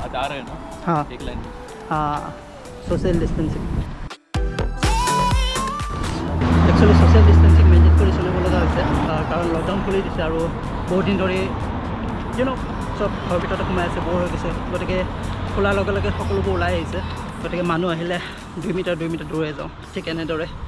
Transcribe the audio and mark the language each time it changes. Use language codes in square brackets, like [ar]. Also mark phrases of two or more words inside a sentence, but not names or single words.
[hi] रहे हैं ना हाँ एक लाइन में [as] हाँ [en] social distancing actually social distancing maintain [as] কৰি চলিব লগা হৈছে কাৰণ লকডাউন খুলি দিছে আৰু বহুত দিন ধৰি চব ঘৰৰ ভিতৰতে সোমাই আছে বৰ হৈ গৈছে গতিকে খোলাৰ লগে লগে সকলোবোৰ ওলাই আহিছে গতিকে মানুহ আহিলে 2 মিটাৰ দূৰলৈ যাওঁ ঠিক এনেদৰে